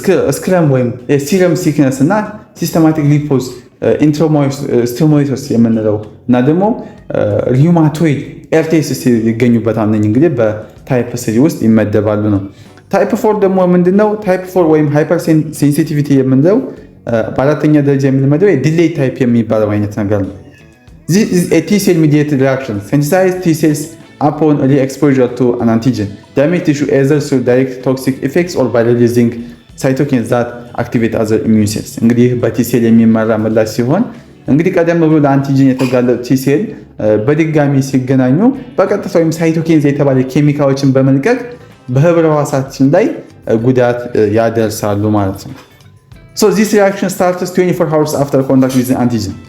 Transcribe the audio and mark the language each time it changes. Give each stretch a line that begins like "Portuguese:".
Amharic: ስክረም ወይም ሲረም ሲክነስ እና ሲስተማቲክ ሊፖስ ኢንትሮማቶሲስ የምንለው እና ደግሞ ሪዩማቶይድ ኤርቴሲስ ይገኙበታል። እንግዲህ በታይፕ 3 ውስጥ ይመደባሉ ነው። ታይፕ 4 ደግሞ ምንድነው? ታይፕ 4 ወይም ሃይፐር ሴንሲቲቪቲ የምንለው በአራተኛ ደረጃ የሚመደው ዲሌይ ታይፕ የሚባለው አይነት ነገር ነው።
English: This is a T-cell mediated reaction. Sensitized T-cells upon re-exposure to an antigen damage tissue either through direct toxic effects or by releasing cytokines that activate other immune cells.
Amharic: እንግዲህ በቲሴል የሚመራ ምላሽ ሲሆን እንግዲህ ቀደም ብሎ ለአንቲጂን የተጋለጡ ቲሴል በድጋሚ ሲገናኙ በቀጥታ ወይም ሳይቶኪንስ የተባለ ኬሚካሎችን በመልቀቅ በህብረ ህዋሳችን ላይ ጉዳት ያደርሳሉ ማለት ነው።
English: So this reaction starts 24 hours after contact with the antigen.